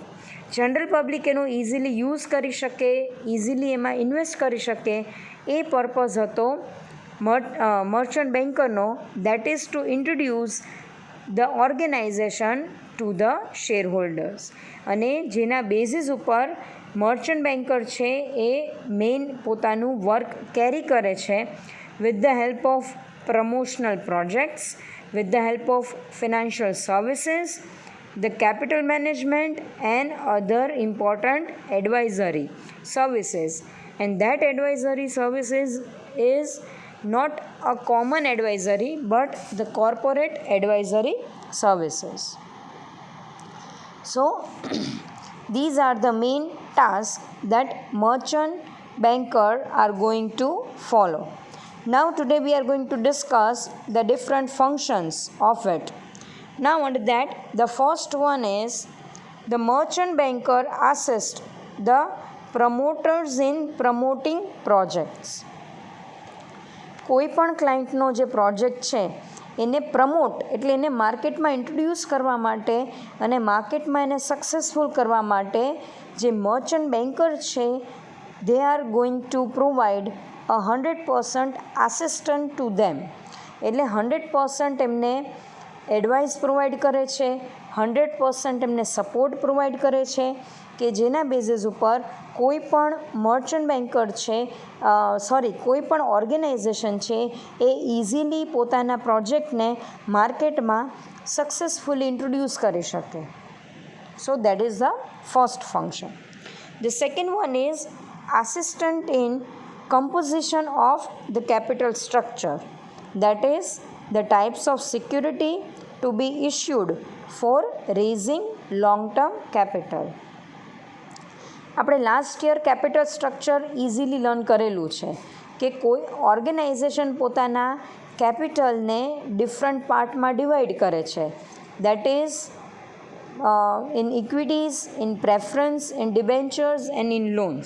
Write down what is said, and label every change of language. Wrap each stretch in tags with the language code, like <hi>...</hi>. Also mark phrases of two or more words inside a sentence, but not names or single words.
<en>general public</en> <gu>એનો ઇઝીલી યુઝ કરી શકે, ઇઝીલી એમાં ઇન્વેસ્ટ કરી શકે, એ પર્પઝ હતો મર્ચન્ટ બેન્કરનો,</gu> <en>that is to introduce the organization to the share holders.</en> <gu>અને જેના બેઝિસ ઉપર</gu> <en>merchant banker</en> <gu>છે એ મેઇન પોતાનું વર્ક કેરી કરે છે</gu> <en>with the help of promotional projects, with the help of financial services, the capital management and other important advisory services. And that advisory services is not a common advisory but the corporate advisory services. So these are the main tasks that merchant banker are going to follow. Now today we are going to discuss the different functions of it. Now under that, the first one is the merchant banker assists the promoters in promoting projects.</en> <gu>કોઈ પણ ક્લાયન્ટનો જે પ્રોજેક્ટ છે એને પ્રમોટ એટલે એને માર્કેટમાં ઇન્ટ્રોડ્યુસ કરવા માટે અને માર્કેટમાં એને સક્સેસફુલ કરવા માટે જે</gu> <en>merchant banker</en> <gu>છે,</gu> <en>they are going to provide 100% assistance to them.</en> <gu>એટલે 100% એમને એડવાઇસ પ્રોવાઈડ કરે છે, 100% એમને સપોર્ટ પ્રોવાઈડ કરે છે કે જેના બેઝિસ ઉપર કોઈ પણ</gu> <en>merchant banker</en> <gu>છે, કોઈ પણ ઓર્ગેનાઇઝેશન છે એ ઇઝીલી પોતાના પ્રોજેક્ટને માર્કેટમાં સક્સેસફુલી ઇન્ટ્રોડ્યુસ કરી શકે.</gu> <en>So that is the first function. The second one is assistant in composition of the capital structure, that is the types of security to be issued for raising long term capital.</en> <gu>આપણે</gu> <en>last year capital structure easily learn</en> <gu>કરેલું છે કે કોઈ ઓર્ગેનાઇઝેશન પોતાના કેપિટલને ડિફરન્ટ પાર્ટમાં ડિવાઈડ કરે છે,</gu> <en>that is in equities, in preference, in debentures and in loans.</en>